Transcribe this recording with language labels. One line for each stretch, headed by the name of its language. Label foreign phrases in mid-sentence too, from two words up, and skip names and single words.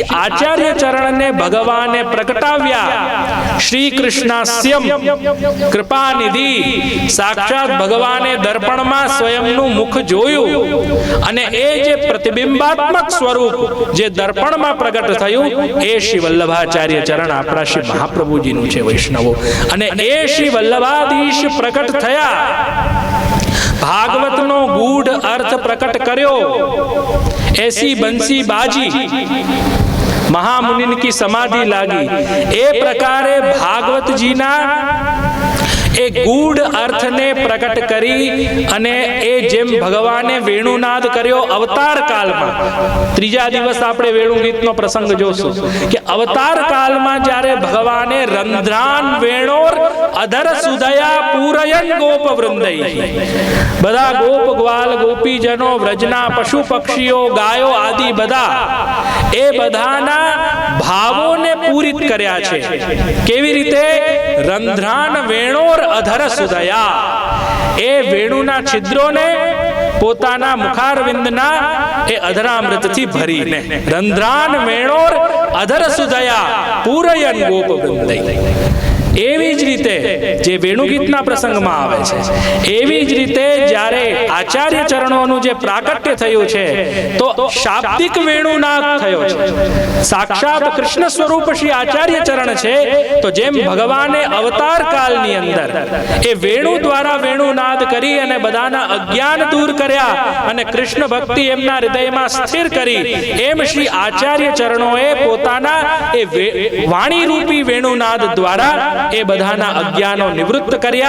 Gujarati: શ્રી આચાર્ય ચરણને ભગવાને પ્રગટાવ્યા. શ્રી
Sanskrit: કૃષ્ણાસ્યમ કૃપાનિધિ,
Gujarati: સાક્ષાત ભગવાને દર્પણમાં સ્વયંનું મુખ જોયું અને એ જે પ્રતિબિંબાત્મક સ્વરૂપ જે દર્પણમાં પ્રગટ થયું એ શ્રી વલ્લભાચાર્ય ચરણ આપણા શ્રી મહાપ્રભુજીનું છે વૈષ્ણવો. અને એ શ્રી વલ્લભાધીશ પ્રકટ થયા, ભાગવતનો ગૂઢ અર્થ પ્રકટ કર્યો.
Hindi: ऐसी बंसी बाजी महामुनि की समाधि लागी.
Gujarati: એ પ્રકારે ભાગવત જી ના એ ગૂઢ અર્થ ને પ્રકટ કરી અને એ જેમ ભગવાને વેણુનાદ કર્યો અવતાર કાળ માં. ત્રીજા દિવસ આપણે વેણુ ગીત નો પ્રસંગ જોશું કે અવતાર કાળ માં જ્યારે ભગવાને
Sanskrit: रंध्रान वेणोर अधर सुदया पूरयन गोप वृंदई,
Gujarati: બધા ગોપ ગ્વાલ ગોપીજનો વ્રજના પશુ પક્ષીઓ ગાયો આદિ બધા એ બધાના ભાવોને પૂરિત કર્યા છે. કેવી રીતે?
Sanskrit: रंध्रान वेणोर अधर सुदया,
Gujarati: એ વેણુના છિદ્રોને પોતાના મુખારવિંદના એ અધરામૃતથી ભરીને
Sanskrit: रंध्रान वेणोर अधर सुदया पूरयन गोप वृंदई.
Gujarati: એવી જ રીતે જે વેણુગીતના પ્રસંગમાં આવે છે એવી જ રીતે જ્યારે આચાર્ય ચરણોનું જે પ્રાકટ્ય થયું છે તો શાબ્દિક વેણુનાદ થયો છે. સાક્ષાત કૃષ્ણ સ્વરૂપ શ્રી આચાર્ય ચરણ છે તો જેમ ભગવાને અવતાર કાળની અંદર એ વેણુ દ્વારા વેણુનાદ કરી અને બધાના અજ્ઞાન દૂર કર્યા અને કૃષ્ણ ભક્તિ એમના હૃદયમાં સ્થિર કરી, એમ શ્રી આચાર્ય ચરણોએ પોતાના એ વાણી રૂપી વેણુનાદ દ્વારા એ બધાના અજ્ઞાનો નિવૃત્ત કર્યા.